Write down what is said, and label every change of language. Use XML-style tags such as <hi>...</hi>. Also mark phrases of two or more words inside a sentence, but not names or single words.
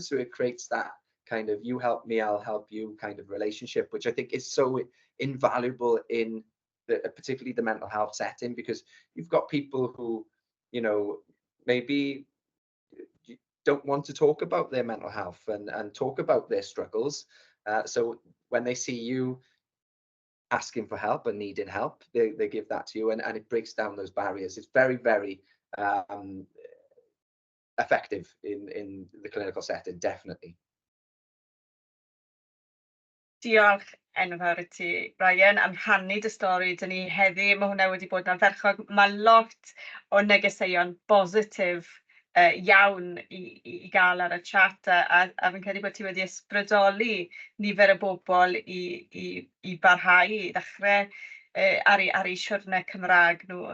<en>So it creates that kind of you help me, I'll help you kind of relationship, which I think is so invaluable in particularly the mental health setting, because you've got people who, you know, maybe don't want to talk about their mental health and talk about their struggles. So when they see you asking for help and needing help, they give that to you, and it breaks down those barriers. It's very, very effective in the clinical setting, definitely.</en> <cy>Diolch enfawr I ti, Ryan, am rhannu dy stori dyn ni heddi. Mae hwnna wedi bod yn ardderchog. Mae lot o negeseuon positif iawn I gael ar y chat, a fi'n credu bod ti wedi ysbrydoli nifer y bobl I barhau, I ddechrau ar eu siwrnau Cymraeg nhw.</cy>